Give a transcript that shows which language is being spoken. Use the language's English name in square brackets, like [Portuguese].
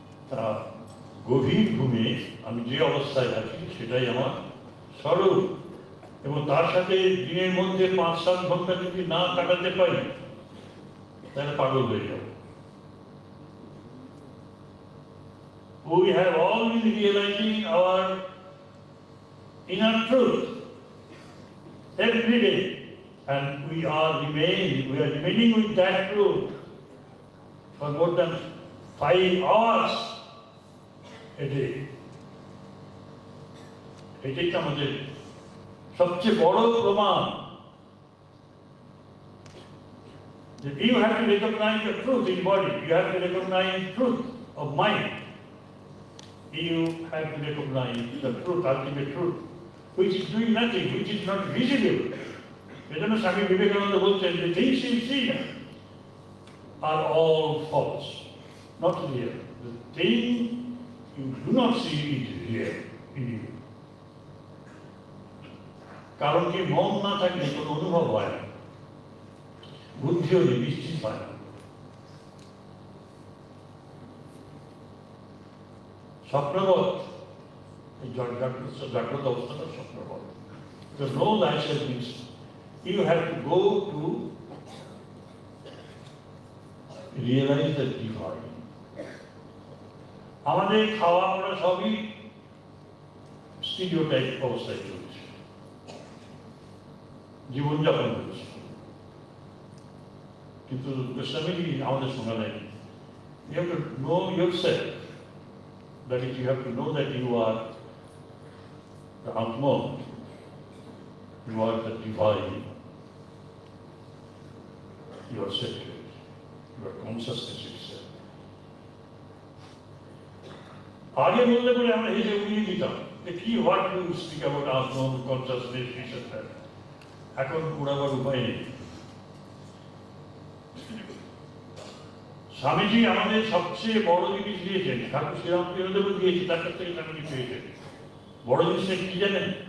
[Bangla] তা গভীর ঘুমে আমি যে অবস্থায় আছি সেটাই আমার স্বরূপ, এবং তার সাথে দিনের মধ্যে 5-7 ঘন্টা যদি না কাটাতে পারি তাহলে পাগল হয়ে যাব। [English] We have all been realizing our inner truth every day, and we are remaining with that truth for more than 5 hours a day. [Bangla] এটাই তো আমাদের সবচেয়ে বড় প্রমাণ। [English] You have to recognize the truth in body, you have to recognize truth of mind, you have to recognize the truth, ultimate truth, which is doing nothing, which is not visible. [Bangla] এজন্য স্বামী বিবেকানন্দ বলছেন, [English] the things you see are all false, not real. The thing you do not see is real in you. [Bangla] কারণ কি, মন না থাকলে কোনো অনুভব হয় না, বুদ্ধিও নিশ্চিত হয় না। স্বপ্নবৎ, এই জাগ্রত অবস্থাটা স্বপ্নবৎ। [English] To know thyself means you have to go to realize the divine. [Bangla] আমাদের খাওয়া পড়া সবই স্টিরিওটাইপ অবস্থায় চলছে, জীবনযাপন করছে, কিন্তু ইসলামী আমাদের শোনা নেই। [English] You have to know yourself, that is, you have to know that you are the Atman, you are the divine, you are sacred, you are consciousness itself. [Bangla] আগে বললে বলে আমরা হেসে উড়িয়ে দিতাম যে কি [English] what you speak about [Bangla] আত্মন, consciousness, research. এখন উড়াবার উপায় নেই। স্বামীজি আমাদের সবচেয়ে বড় জিনিস দিয়েছেন, ঠাকুর শ্রীরামকৃষ্ণদেব দিয়েছে, তার কাছ থেকে স্বামীজি পেয়েছেন। বড় জিনিসটা কি জানেন?